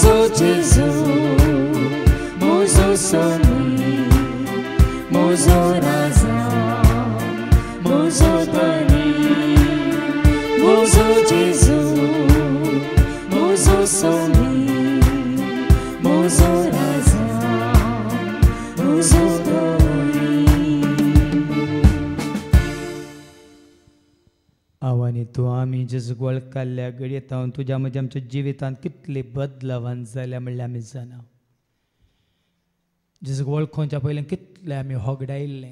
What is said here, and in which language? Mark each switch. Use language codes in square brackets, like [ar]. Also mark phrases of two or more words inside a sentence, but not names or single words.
[kok] Jesu, Mozo Soni, Mozo Raza, Mozo Dani, Mozo Jesu, Mozo Soni, Mozo Raza, Mozo Dani. आवानी तू आमी जेजू वळखल्या घडयेत तुज्या मजे आमच्या जिवितांत कितले बदलावन जाल्या म्हणल्यार आमी जाणा. जेजूक वळखोवच्या पयलीं कितले आमी होगडायिल्ले.